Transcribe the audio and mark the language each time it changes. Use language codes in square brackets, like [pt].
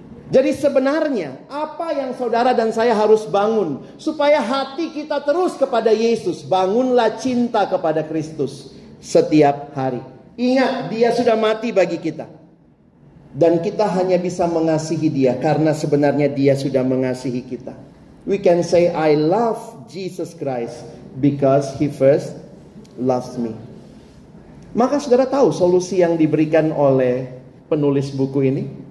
[id] Jadi sebenarnya apa yang saudara dan saya harus bangun supaya hati kita terus kepada Yesus? Bangunlah cinta kepada Kristus setiap hari. Ingat, Dia sudah mati bagi kita. Dan kita hanya bisa mengasihi Dia karena sebenarnya Dia sudah mengasihi kita. [en] We can say, I love Jesus Christ because He first loves me. [id] Maka saudara tahu solusi yang diberikan oleh penulis buku ini?